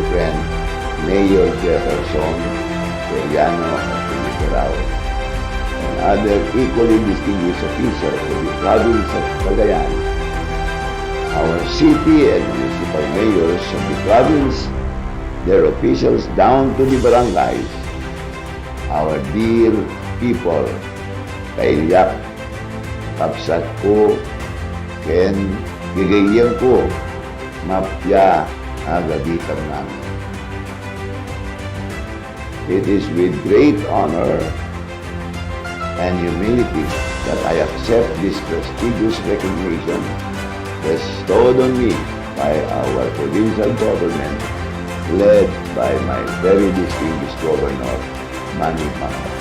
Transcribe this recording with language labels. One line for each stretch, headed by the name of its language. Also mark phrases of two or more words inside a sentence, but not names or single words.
English: friend, Mayor Jefferson Cagayano of Nicaragua, and other equally distinguished officials of the province of Cagayan, our city and municipal mayors of the province, their officials down to the barangays, our dear people,
Ibanag: kailyak, kapsat ko, ken gigayang ko, mapya agaditan namin.
English: It is with great honor and humility that I accept this prestigious recognition bestowed on me by our provincial government, led by my very distinguished Governor, Manny Pangilinan.